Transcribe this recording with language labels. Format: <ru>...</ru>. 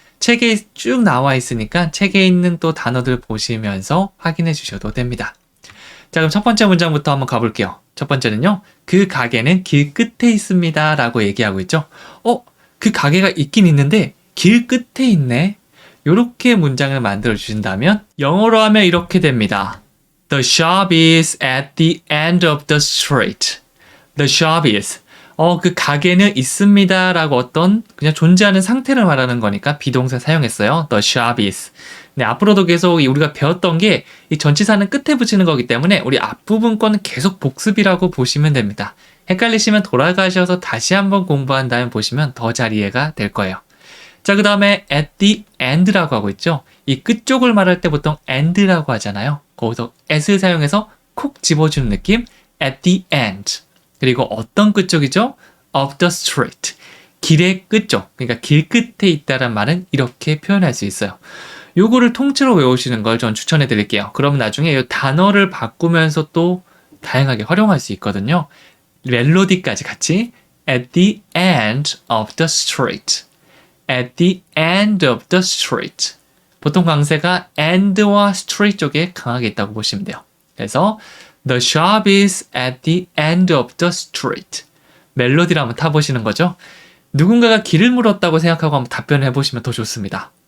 <ko>책에 쭉 나와 있으니까 책에 있는 또 단어들 보시면서 확인해 주셔도 됩니다. 자, 그럼 첫 번째 문장부터 한번 가볼게요. 첫 번째는요. 그 가게는 길 끝에 있습니다 라고 얘기하고 있죠. 그 가게가 있긴 있는데 길 끝에 있네. 이렇게 문장을 만들어 주신다면 영어로 하면 이렇게 됩니다.</ko> <en>The shop is at the end of the street. The shop is.</en> <ko>그 가게는 있습니다 라고 어떤 그냥 존재하는 상태를 말하는 거니까 비동사 사용했어요.</ko> <en>The shop is.</en> <ko>네, 앞으로도 계속 우리가 배웠던 게 이 전치사는 끝에 붙이는 거기 때문에 우리 앞부분 거는 계속 복습이라고 보시면 됩니다. 헷갈리시면 돌아가셔서 다시 한번 공부한 다음에 보시면 더 잘 이해가 될 거예요. 자, 그 다음에</ko> <en>at the end</en> <ko>라고 하고 있죠. 이 끝쪽을 말할 때 보통 end라고 하잖아요. 거기서 at을 사용해서 콕 집어주는 느낌.</ko> <en>at the end.</en> <ko>그리고 어떤 끝쪽이죠?</ko> <en>of the street.</en> <ko>길의 끝쪽. 그러니까 길 끝에 있다란 말은 이렇게 표현할 수 있어요. 요거를 통째로 외우시는 걸 전 추천해 드릴게요. 그럼 나중에 이 단어를 바꾸면서 또 다양하게 활용할 수 있거든요. 멜로디까지 같이</ko> <en>at the end of the street. at the end of the street.</en> <ko>보통 강세가 end와 street 쪽에 강하게 있다고 보시면 돼요.</ko> <en>그래서 The shop is at the end of the street.</en> <ko>멜로디를 한번 타보시는 거죠. 누군가가 길을 물었다고 생각하고 한번 답변을 해보시면 더 좋습니다.</ko>